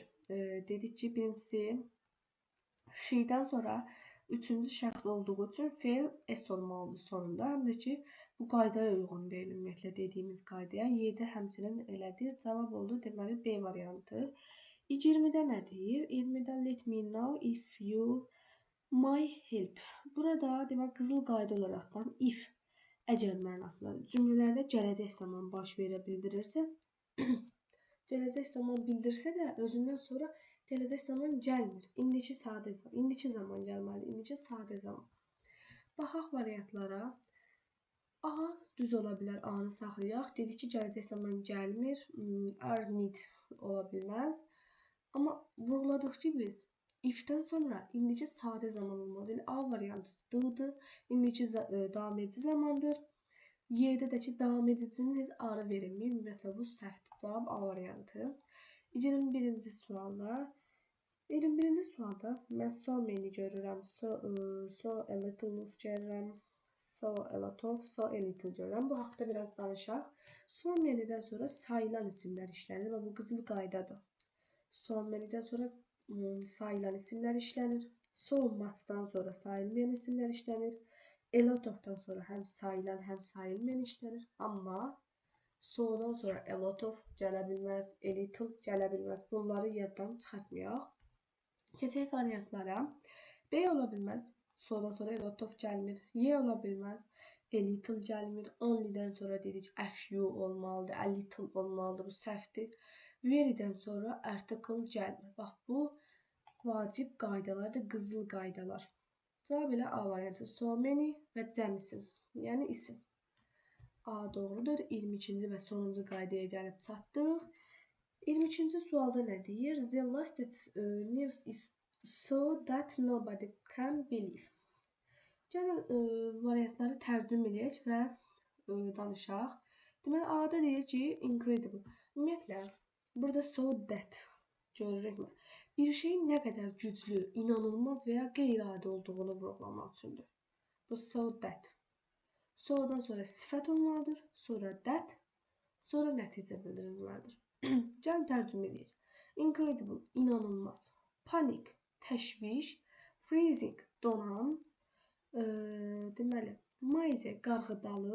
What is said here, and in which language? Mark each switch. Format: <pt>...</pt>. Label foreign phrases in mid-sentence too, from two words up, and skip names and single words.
<az>Dedik ki, birincisi şeydən sonra üçüncü şəxs olduğu üçün feil S olmalıdır sonunda. Həm də ki, bu qaydaya uyğun deyil ümumiyyətlə dediyimiz qaydaya. Y-də həmçinin elədir. Cavab oldu. Deməli, B variantı. 20-də nə deyir?</az> <en>20-də let me know if you my help.</en> <az>Burada demək qızıl qayda olaraqdan if, əgər mənasındadır. Cümlələrdə gələcək zaman baş verə bildirirsə, gələcək zaman bildirsə də özündən sonra gələcək zaman gəlmir. İndiki sadə zaman. İndiki zaman gəlməlidir. İndiki sadə zaman. Baxaq variantlara. A düz ola bilər. A-nı saxlayaq. Dedik ki, gələcək zaman gəlmir.</az> <en>Are need</en> <az>ola bilməz. Amma vurğuladıq ki, biz if-dən sonra indiki sadə zaman olmalıdır. A variantı D-dır. İndiki davam edici zamandır. Y-də də ki, davam edicinin heç arı verilmir. Ümumiyyətlə, bu səhvdir. Cavab A variantı. 21-ci sualda. 21-ci sualda mən</az> <en>so many</en> <az>görürəm.</az> <en>So a little</en> <az>görürəm.</az> <en>So a lot of, so a little</en> <az>görürəm. Bu haqda biraz danışaq.</az> <en>So many-</en> <az>dən sonra sayılan isimlər işlənir və bu qızıl qaydadır.</az> <en>So many-</en> <az>dən sonra sayılan isimlər işlənir.</az> <en>So much-</en> <az>dan sonra sayılmayan isimlər işlənir.</az> <en>A lot of-</en> <az>dan sonra həm sayılan, həm sayılmayan işlənir. Amma so-dan sonra</az> <en>a lot of</en> <az>gələ bilməz,</az> <en>a little</en> <az>gələ bilməz. Bunları yaddan çıxartmayaq. Keçək variantlara. B ola bilməz. So-dan sonra</az> <en>a lot of</en> <az>gəlmir. Y ola bilməz.</az> <en>A little</en> <az>gəlmir. Only-dən sonra dedik</az> <en>a few</en> <az>olmalıdır.</az> <en>A little</en> <az>olmalıdır. Bu səhvdir. Very-dən sonra article gəlmir. Bax, bu vacib qaydalardır, qızıl qaydalar. Cavab elə A variantı.</az> <en>So many</en> <az>və cəm isim. Yəni isim. A doğrudur. 22-ci və sonuncu qaydaya gəlib çatdıq. 22-ci sualda nə deyir?</az> <en>The last news is so that nobody can believe.</en> <az>Gəlin variantları tərcüm edək və danışaq. Deməli, A-da deyir ki, incredible. Ümumiyyətlə, burada</az> <en>so that</en> <az>görürükmü? Bir şeyin nə qədər güclü, inanılmaz və ya qeyri-adi olduğunu vurğulamaq üçündür. Bu</az> <en>so that.</en> <az>So-dan sonra sifət olmalıdır, sonra that, sonra nəticə bildirilməlidir. Gəlin tərcümə edək. Incredible, inanılmaz. Panic, təşviş. Freezing, donan. Deməli, maze, qarğıdalı.</az>